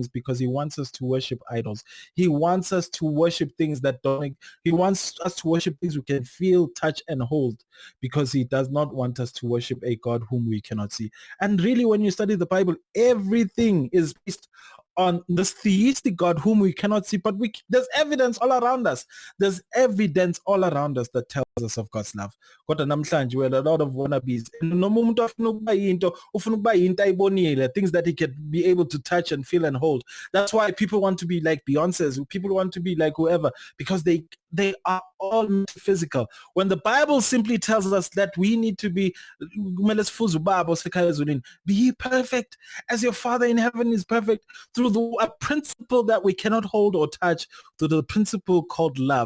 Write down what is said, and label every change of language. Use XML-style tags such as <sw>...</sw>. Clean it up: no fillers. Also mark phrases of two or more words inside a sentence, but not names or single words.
<en>Because he wants us to worship idols. He wants us to worship things that don't, he wants us to worship things we can feel, touch, and hold, because he does not want us to worship a God whom we cannot see. And really, when you study the Bible, everything is based on this theistic God whom we cannot see, but there's evidence all around us. There's evidence all around us that tells us of God's love.</en> <zu>Kodwa namhlanje</zu> <en>we're a lot of wannabes.</en> <zu>Noma umuntu afuna ukuba yinto, ufuna ukuba yinto ayibonile,</zu> <en>things that he can be able to touch and feel and hold. That's why people want to be like Beyonce's. People want to be like whoever, because they are all physical. When the Bible simply tells us that we need to be perfect as your Father in heaven is perfect, through a principle that we cannot hold or touch, through the principle called love.</en>